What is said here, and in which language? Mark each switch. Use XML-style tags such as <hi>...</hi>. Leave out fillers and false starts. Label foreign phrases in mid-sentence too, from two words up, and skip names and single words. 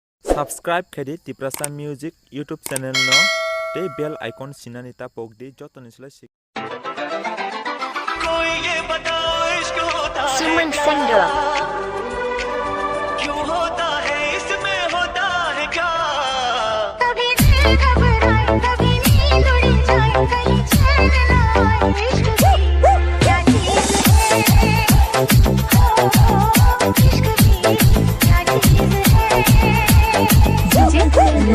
<trp>Subscribe kedi Tiprasa Music YouTube channel no te bell icon sinani ta pogdi joto nisla sik. Suman Sandra.</trp> <hi>क्यों होता है इसमें होता है क्या कभी दिल घबराए कभी नींद उड़ जाए कहीं चैन न आए इश्क की क्या चीज़ है इश्क की क्या चीज़ है</hi>